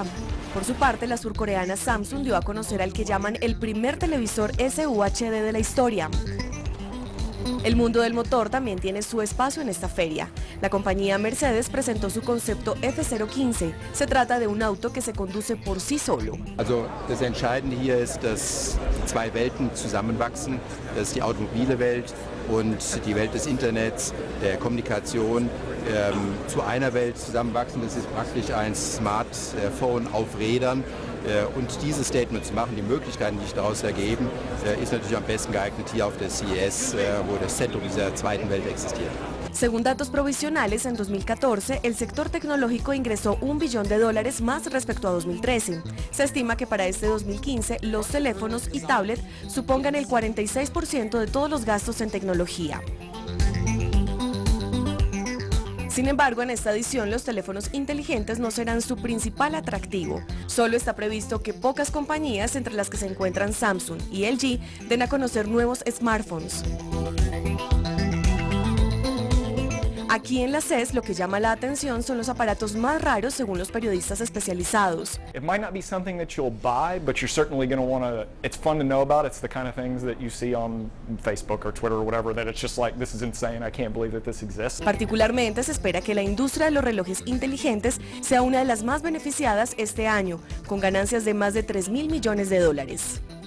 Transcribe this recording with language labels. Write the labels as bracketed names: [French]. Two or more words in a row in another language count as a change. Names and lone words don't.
[Spanish] Por su parte, la surcoreana Samsung dio a conocer al que llaman el primer televisor SUHD de la historia. El mundo del motor también tiene su espacio en esta feria. La compañía Mercedes presentó su concepto F015. Se trata de un auto que se conduce por sí solo. [German] Also das Entscheidende hier ist, dass die zwei Welten zusammenwachsen. Das ist die automobile Welt und die Welt des Internets, der Kommunikation zu einer Welt zusammenwachsen. Das ist praktisch ein Smartphone auf Rädern. Und dieses Statement zu machen, die Möglichkeiten, die sich daraus ergeben, ist natürlich am besten geeignet hier auf der CES, wo das Zentrum dieser zweiten Welt existiert. [Spanish] Según datos provisionales, en 2014 el sector tecnológico ingresó $1 billón más respecto a 2013. Se estima que para este 2015 los teléfonos y tablet supongan el 46% de todos los gastos en tecnología. Sin embargo, en esta edición los teléfonos inteligentes no serán su principal atractivo. Solo está previsto que pocas compañías, entre las que se encuentran Samsung y LG, den a conocer nuevos smartphones. Aquí en la CES lo que llama la atención son los aparatos más raros según los periodistas especializados. [English] It might not be something that you'll buy, but you're certainly going to want to, it's fun to know about. It's the kind of things that you see on Facebook or Twitter or whatever, that it's just like, this is insane, I can't believe that this exists. [Spanish] Particularmente se espera que la industria de los relojes inteligentes sea una de las más beneficiadas este año, con ganancias de más de $3.000 millones.